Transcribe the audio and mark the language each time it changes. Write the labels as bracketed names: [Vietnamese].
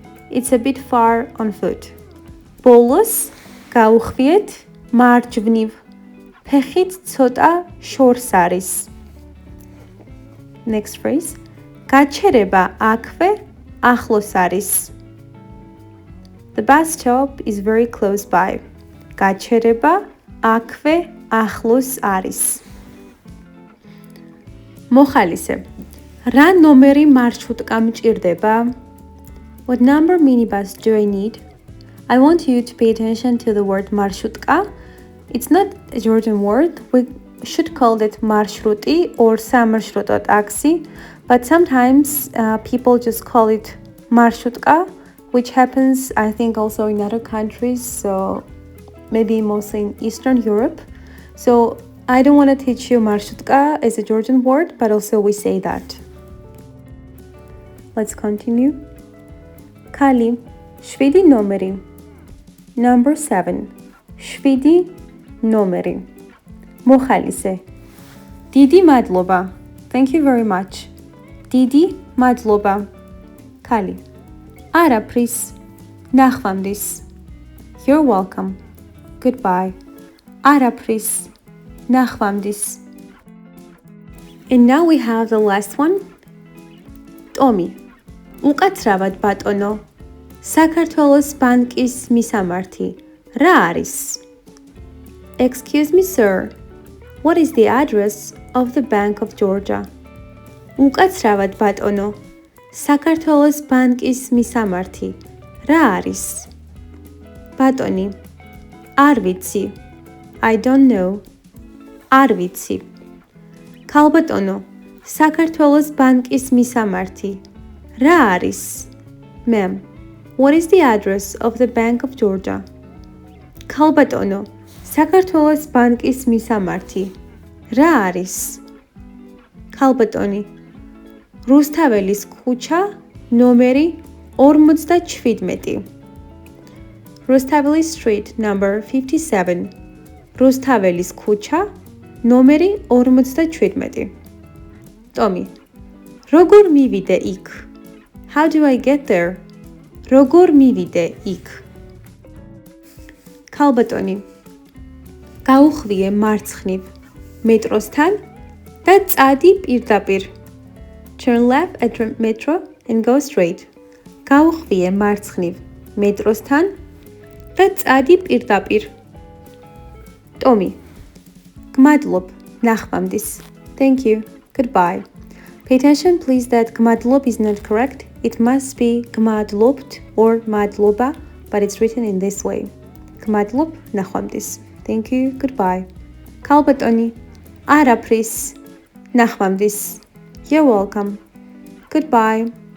[English] It's a bit far on foot. [Georgian] ბოლოს გაუხვიეთ მარჯვნივ. ფეხით ცოტა შორს არის. [English] Next phrase. [Georgian] გაჩერება აქვე ახლოს არის. [English] The bus stop is very close by. [Georgian] გაჩერება აქვე ახლოს არის. მოხალისე. რა ნომერი მარშრუტკა მჭირდება? [English] What number minibus do I need? I want you to pay attention to the word marshrutka. It's not a Georgian word. We should call it marshruti or samarshruto taxi, but sometimes people just call it marshrutka, which happens, I think, also in other countries, so maybe mostly in Eastern Europe. So I don't want to teach you marshrutka as a Georgian word, but also we say that. Let's continue. [Georgian] Kali, შვიდი ნომერი. [English] Number 7. [Georgian] შვიდი ნომერი. მოხალისე. დიდი მადლობა. [English] Thank you very much. [Georgian] დიდი მადლობა. Kali. არაფრის. ნახვამდის. [English] You're welcome. Goodbye. [Georgian] არაფრის. ნახვამდის. [English] And now we have the last one. [Georgian] ტომი. უკაცრავად ბატონო. საქართველოს ბანკის მისამართი. რა არის? [English] Excuse me, sir. What is the address of the Bank of Georgia? [Georgian] უკაცრავად ბატონო. საქართველოს ბანკის მისამართი. რა არის? ბატონი. არ ვიცი. [English] I don't know. [Georgian] არ ვიცი. ქალბატონო. საქართველოს ბანკის მისამართი. რა არის? [English] Ma'am. What is the address of the Bank of Georgia? [Georgian] ქალბატონო. საქართველოს ბანკის მისამართი. რა არის? ქალბატონი. რუსთაველის ქუჩა, ნომერი 57. [English] Rustaveli Street, number 57. [Georgian] რუსთაველის ქუჩა, ნომერი 57. [English] ტომი. [Georgian] როგორ მივიდე იქ? [English] How do I get there? [Georgian] როგორ მივიდე იქ? ქალბატონი. გაუხვიე მარცხნივ მეტროსთან და წადი პირდაპირ. [English] Turn left at the metro and go straight. [Georgian] გაუხვიე მარცხნივ მეტროსთან და წადი პირდაპირ. ტომი. Gmadlob, nakhvamdis. [English] Thank you. Goodbye. Pay attention please that gmadlob is not correct. It must be gmadlobt or madloba, but it's written in this way. [Georgian] Gmadlob, nakhvamdis. [English] Thank you. Goodbye. [Georgian] Kalbatoni, arapris, nakhvamdis. [English] You're welcome. Goodbye.